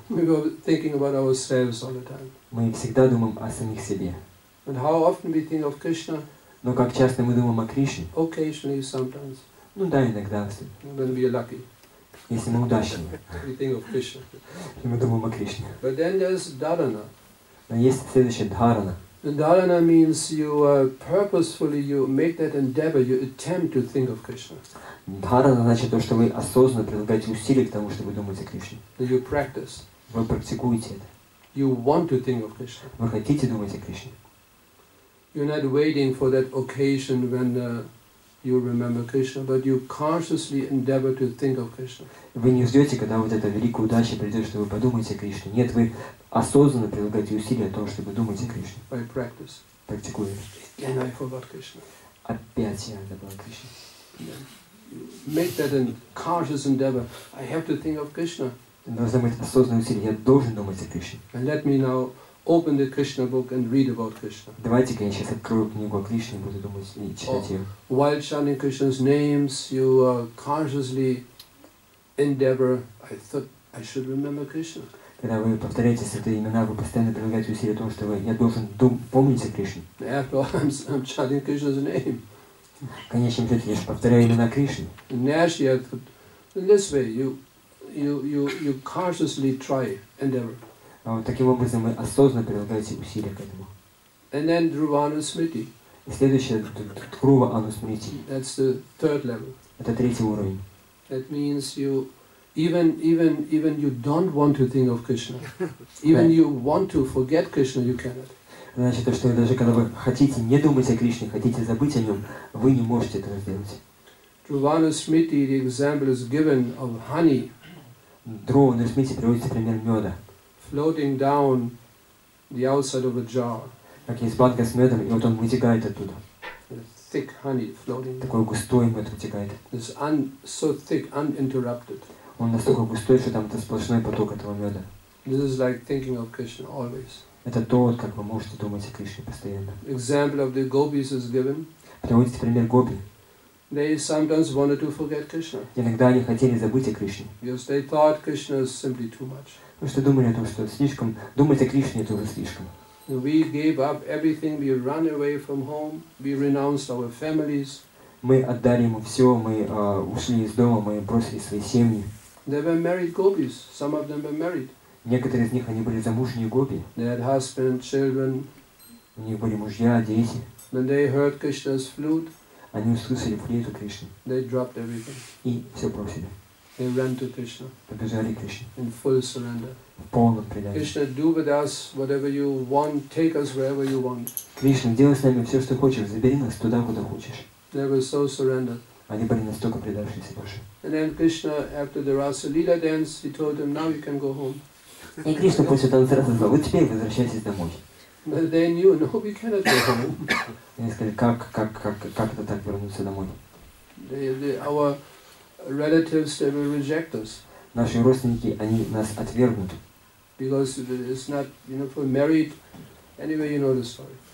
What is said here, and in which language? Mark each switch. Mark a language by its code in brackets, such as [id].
[en] We go thinking about ourselves all the time. [ru] Мы всегда думаем о самих себе. [en] And how often we think of Krishna? [ru] Но как часто мы думаем о Кришне? [en] Occasionally, sometimes. [ru] Ну да, иногда. [en] When we are lucky. [ru] Если мы удачливы. [en] We think of Krishna. [ru] И мы думаем о Кришне. [en] But then there's dharana. [ru] Но есть следующее дхарана. [en] And dharana means you purposefully you make that endeavor, you attempt to think of Krishna. [ru] Дхарана значит то, что вы осознанно прилагаете усилия к тому, чтобы думать о Кришне. [en] You practice. [ru] Вы практикуете это. [en] You want to think of Krishna. [ru] Вы хотите думать о Кришне. [en] you're not waiting for that occasion when you remember Krishna, but you consciously endeavor to think of Krishna. [ru] Вы не ждете, когда вот эта великая удача придет, что вы подумаете о Кришне. Нет, вы осознанно прилагаете усилия о том, чтобы думать о Кришне. [en] By practice. [ru] Практикуя. [en] Again, I forgot Krishna. [ru] Опять я забыл Кришну. [en] Make that a conscious endeavor. I have to think of Krishna. [ru] Должно быть осознанное усилие. Я должен думать о Кришне. [en] And let me now open the Krishna book and read about Krishna. [ru] Давайте-ка я сейчас открою книгу о Кришне и буду думать и читать ее. [en] While chanting Krishna's names, you consciously endeavor. I thought I should remember Krishna. [ru] Когда вы повторяете святые имена, вы постоянно прилагаете усилия о том, что я должен помнить о Кришне. [en] After all, I'm chanting Krishna's name. [ru] В конечном счете, я же повторяю имена Кришны. [en] And actually, in this way, you consciously try, endeavor. [ru] А вот таким образом вы осознанно прилагаете усилия к этому. [en] And then Dhruvana Smriti. [ru] И следующее, Dhruva Anusmriti. [en] That's the third level. [ru] Это третий уровень. [en] That means you, even you don't want to think of Krishna. Even you want to forget Krishna, you cannot. [ru] Значит, то, что даже когда вы хотите не думать о Кришне, хотите забыть о нем, вы не можете этого сделать. [en] Dhruvana Smriti, the example is given of honey. [ru] Dhruva Anusmriti приводится пример меда. [en] Floating down the outside of a jar. [ru] Как есть банка с медом, и вот он вытекает оттуда. [en] Thick honey floating. [ru] Такой густой мед вытекает. [en] It's so thick, uninterrupted. [ru] Он настолько густой, что там это сплошной поток этого меда. [en] This is like thinking of Krishna always. [ru] Это то, как вы можете думать о Кришне постоянно. [en] Example of the gopis is given. [ru] Приводится пример гопи. [en] They sometimes wanted to forget Krishna. [ru] Иногда они хотели забыть о Кришне. [en] Because they thought Krishna is simply too much. [ru] Потому что думали о том, что слишком думать о Кришне это уже слишком. [en] We gave up everything, we ran away from home, we renounced our families. [ru] Мы отдали ему все, мы ушли из дома, мы бросили свои семьи. [en] They were married gopis, some of them were married. [ru] Некоторые из них, они были замужние гопи. [en] They had husband, children. [ru] У них были мужья, дети. [en] When they heard Krishna's flute, [ru] они услышали флейту Кришны. [en] They dropped everything. [ru] И все бросили. [en] They ran to Krishna. [ru] Побежали к Кришне. [en] In full surrender. [ru] В полном предании. [en] Krishna, do with us whatever you want, take us wherever you want. [ru] Кришна, делай с нами все, что хочешь, забери нас туда, куда хочешь. [en] They were so surrendered. [ru] Они были настолько предавшиеся Боже. [en] And then Krishna, after the Rasa Leela dance, he told them, now you can go home. [ru] И Кришна после танца сказал, вот теперь возвращайтесь домой. [en] But they knew, no, we cannot go home. [ru] Они сказали, как это так вернуться домой? [en] Our relatives, they will reject us. [ru] Наши родственники, они нас отвергнут. [en] Because it's not, for married, anyway, you know the story.